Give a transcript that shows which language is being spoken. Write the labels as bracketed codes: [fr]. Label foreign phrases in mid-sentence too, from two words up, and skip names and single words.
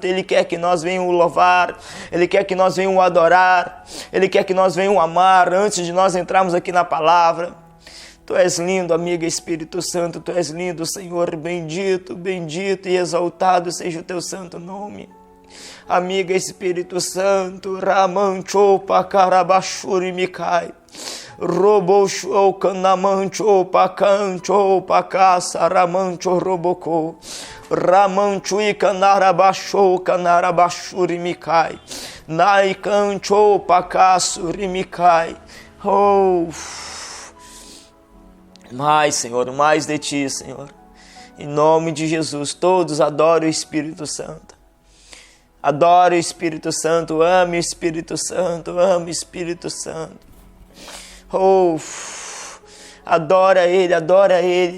[pt] Ele quer que nós venhamos louvar, Ele quer que nós venhamos adorar, Ele quer que nós venhamos amar antes de nós entrarmos aqui na palavra. Tu és lindo, amiga Espírito Santo, Tu és lindo, Senhor. Bendito, bendito e exaltado seja o Teu santo nome. Amiga Espírito Santo, Ramancho Pacarabashuri Mikai, Robosho Kanamancho Pacancho Pacasa Ramancho Roboko, Ramancho Canarabasho Canarabashuri Mikai, Naikancho Pacasuri Mikai. Oh, mais, Senhor, mais de Ti, Senhor. Em nome de Jesus, todos adorem o Espírito Santo. Adore o Espírito Santo, ame o Espírito Santo, ame o Espírito Santo. Oh, adora Ele.